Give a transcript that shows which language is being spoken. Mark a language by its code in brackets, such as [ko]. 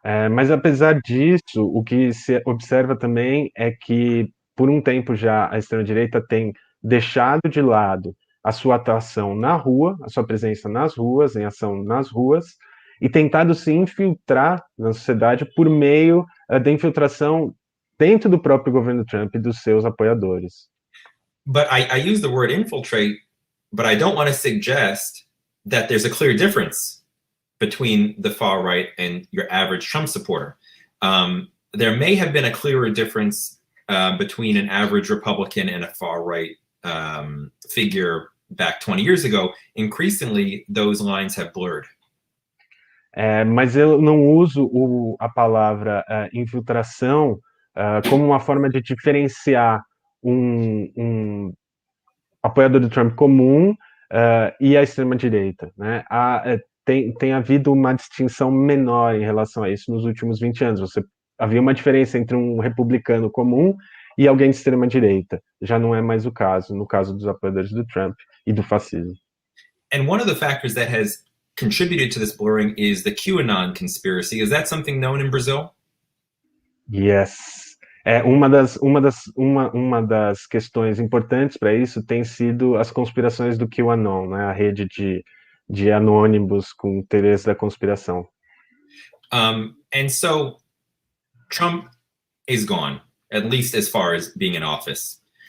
[pt] Mas apesar disso, o que se observa também é que, por um tempo já, a extrema-direita tem deixado de lado a sua atuação na rua, a sua presença nas ruas, em ação nas ruas, e tentado se infiltrar na sociedade por meio da infiltração dentro do próprio governo Trump e dos seus apoiadores. [en] But I use the word infiltrate, but I don't want to suggest that there's a clear difference between the far right and your average Trump supporter. There may have been a clearer difference between an average Republican and a far right figure back 20 years ago. Increasingly, those lines have blurred. [pt] Mas eu não uso a palavra infiltração como uma forma de diferenciar um apoiador do Trump comum e a extrema-direita, né? Tem havido uma distinção menor em relação a isso nos últimos 20 anos. Havia uma diferença entre um republicano comum e alguém de extrema-direita. Já não é mais o caso, no caso dos apoiadores do Trump e do fascismo. [en] And one of the factors that has contributed to this blurring is the QAnon conspiracy. Is that something known in Brazil? Yes. [pt] Uma das questões importantes para isso tem sido as conspirações do QAnon, né? A rede de anônimos com interesse da conspiração. [en] And so Trump is gone, at least as far as being in office.